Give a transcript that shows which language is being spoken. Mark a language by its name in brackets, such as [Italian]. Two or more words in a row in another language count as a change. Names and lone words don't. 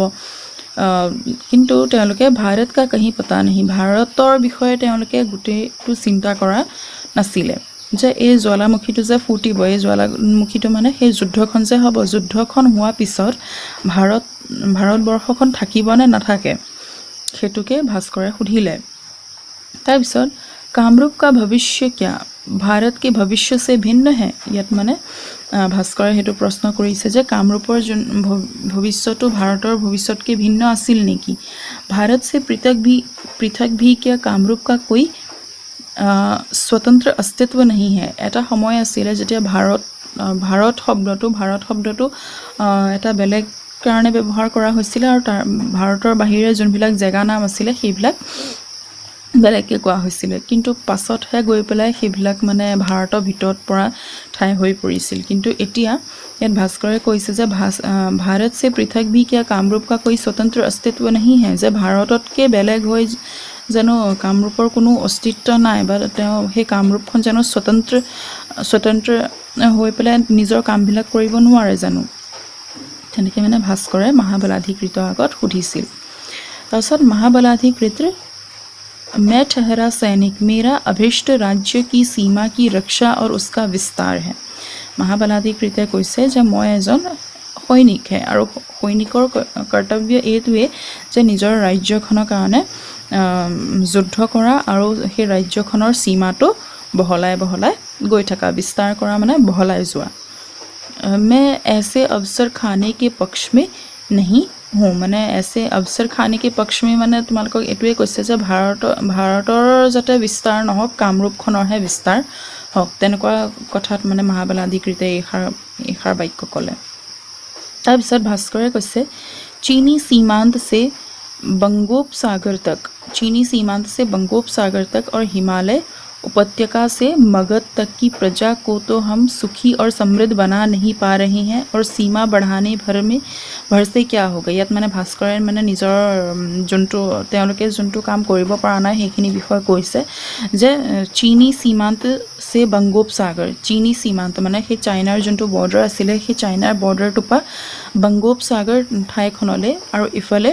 [Assamese] কিন্তু তেওঁলোকে [Hindi] भारत का कहीं पता नहीं, [Assamese] ভাৰতৰ বিষয়ে তেওঁলোকে গোটেইটো চিন্তা কৰা নাছিলে যে এই জ্বালামুখীটো যে ফুটিব, এই জ্বালামুখীটো মানে সেই যুদ্ধখন যে হ'ব, যুদ্ধখন হোৱাৰ পিছত ভাৰতবৰ্ষখন থাকিব নে নাথাকে সেইটোকে ভাস্কৰে সুধিলে। [Hindi] তাৰপিছত कामरूप का भविष्य क्या भारत के भविष्य से भिन्न है। [Assamese] ইয়াত মানে ভাস্কৰে হেতু প্ৰশ্ন কৰিছে যে কামৰূপৰ ভৱিষ্যটো ভাৰতৰ ভৱিষ্যতকে ভিন্ন আছিল নেকি। [Hindi] भारत से पृथक भी क्या कामरूप का कोई स्वतंत्र अस्तित्व नहीं है। [Assamese] এটা সময় আছিলে যেতিয়া ভাৰত শব্দটো এটা বেলেগ কাৰণে ব্যৱহাৰ কৰা হৈছিল আৰু তাৰ ভাৰতৰ বাহিৰে যোনবিলাক জেগা নাম আছিলে সেইবিলাক বেলেগকে কোৱা হৈছিল, কিন্তু পাছতহে গৈ পেলাই সেইবিলাক মানে ভাৰতৰ ভিতৰত পৰা ঠাই হৈ পৰিছিল। কিন্তু এতিয়া ইয়াত ভাস্কৰে কৈছে যে [Hindi] भारत से पृथक भी क्या कामरूप का कोई स्वतंत्र अस्तित्व नहीं है, [Assamese] যে ভাৰততকে বেলেগ হৈ জানো কামৰূপৰ কোনো অস্তিত্ব নাই বা তেওঁ সেই কামৰূপখন জানো স্বতন্ত্ৰ হৈ পেলাই নিজৰ কামবিলাক কৰিব নোৱাৰে জানো, তেনেকৈ মানে ভাস্কৰে মহাবলাধিকৃতৰ আগত সুধিছিল। [Hindi] তাৰপিছত মহাবলাধিকৃতৰ मैं ठहरा सैनिक, मेरा अभिष्ट राज्य की सीमा की रक्षा और उसका विस्तार है। [Assamese] মহাবলাধিকৃতে কৈছে যে মই এজন সৈনিকহে আৰু সৈনিকৰ কৰ্তব্য এইটোৱে যে নিজৰ ৰাজ্যখনৰ কাৰণে যুদ্ধ কৰা আৰু সেই ৰাজ্যখনৰ সীমাটো বহলাই গৈ থকা, বিস্তাৰ কৰা মানে বহলাই যোৱা। [Hindi] मैं ऐसे अवसर खाने के पक्ष में नहीं हूँ, [Assamese] মানে [Hindi] ऐसे अवसर खाने के पक्ष में [Assamese] মানে তোমালোকক এইটোৱে কৈছে যে ভাৰতৰ যাতে বিস্তাৰ নহওক কামৰূপখনৰহে বিস্তাৰ হওক, তেনেকুৱা কথাত মানে মহাবলাধিকৃতে এইষাৰ বাক্য ক'লে। [Hindi] তাৰপিছত ভাস্কৰে কৈছে चीनी सीमांत से बंगोपसागर तक और हिमालय उपत्यका से मगध तक की प्रजा को तो हम सुखी और समृद्ध बना नहीं पा रहे हैं और सीमा बढ़ाने भर से क्या होगा। [Assamese] ইয়াত মানে ভাস্কৰে মানে নিজৰ যোনটো তেওঁলোকে যোনটো কাম কৰিব পৰা নাই সেইখিনি বিষয় কৈছে যে চীনী সীমান্ত से বংগোপসাগৰ চীনী সীমান্ত মানে সেই চাইনাৰ যোনটো বৰ্ডাৰ আছিলে সেই চাইনাৰ বৰ্ডাৰটো পৰা বংগোপসাগৰ ঠাইখনলৈ আৰু ইফালে